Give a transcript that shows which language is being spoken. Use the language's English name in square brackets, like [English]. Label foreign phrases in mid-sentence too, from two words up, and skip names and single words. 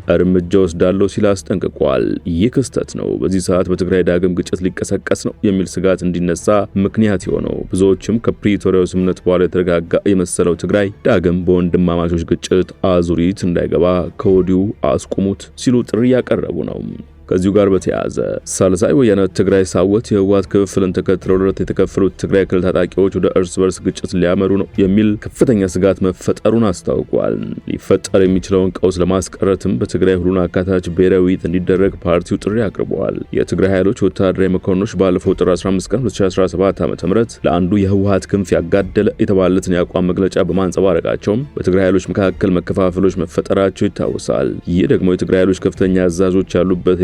[Amharic] እርምጃ ወስዳለው ሲል አስጠንቅቋል። ይህ ክስተት ነው በዚህ ሰዓት በትግራይ ዳግም ግጭት ሊቀሰቀስ ነው የሚል ስጋት እንዲነሳ ምክንያት የሆነው። ብዙዎችም ከፕሪቶሪያው ስምምነት በኋላ የተረጋጋ የመሰለው ትግራይ ዳግም በወንድማማቾች ግጭት አዙሪት እንዳይገባ ከወዲሁ አስቁሙት ሲሉ ጥሪ ያቀረቡ ነው። ከዚሁ ጋር በተያያዘ ሳልሳይ ወያነ ትግራይ ሳወት የህወሓት ክፍፍልን ተከትለው ለሁለት የተከፈሉት ትግራይ ክልል ታጣቂዎች ወደ እርስ በርስ ግጭት ሊያመሩ ነው የሚል ከፍተኛ ስጋት መፈጠሩን አስታውቋል። ሊፈጠር የሚችለውን ቀውስ ለማስቀረትም በትግራይ ሁሉን አካታች ብሔራዊ ውይይት እንዲደረግ ፓርቲው ጥሪ አቅርበዋል። የትግራይ ኃይሎች ወታደራዊ መኮንኖች ባለፈው ጥር 15 ቀን 2017 ዓ.ም ለአንዱ የህወሓት ክንፍ ያጋደለ የተባለትን የአቋም መግለጫ በማንጸባረቃቸውም በትግራይ ኃይሎች መካከል መከፋፈሎች መፈጠራቸው ይታወሳል። ይህ ደግሞ የትግራይ ኃይሎች ከፍተኛ አዛዦች ያሉበት